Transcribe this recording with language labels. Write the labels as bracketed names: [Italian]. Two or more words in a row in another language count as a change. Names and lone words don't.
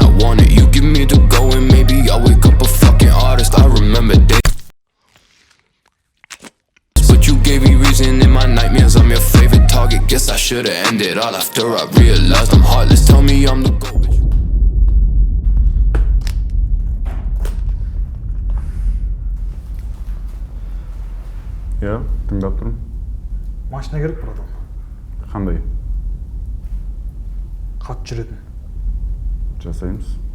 [English] I want it. You give me the go, and maybe I'll wake up a fucking artist. I remember days, but you gave me reason in my nightmares. I'm your favorite target. Guess I should've ended all after I realized I'm heartless. Tell me I'm the go. [Kazakh] Я тыңдап тұрмын. Машина керек бір адам. Қандай? Қат жүретін. Жасаймыз.